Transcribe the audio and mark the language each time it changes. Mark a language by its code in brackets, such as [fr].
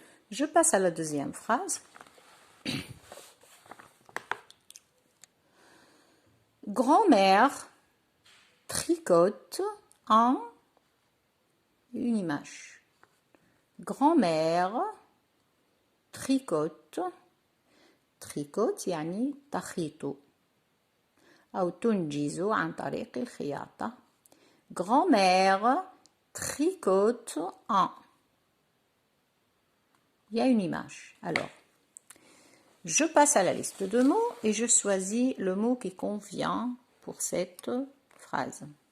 [fr] Je passe à la deuxième phrase. Grand-mère tricote une image. Grand-mère tricote [ar] يعني تخيط أو تنجز عن طريق الخياطة. [fr] Grand-mère tricote Il y a une image. Alors, je passe à la liste de mots et je choisis le mot qui convient pour cette phrase.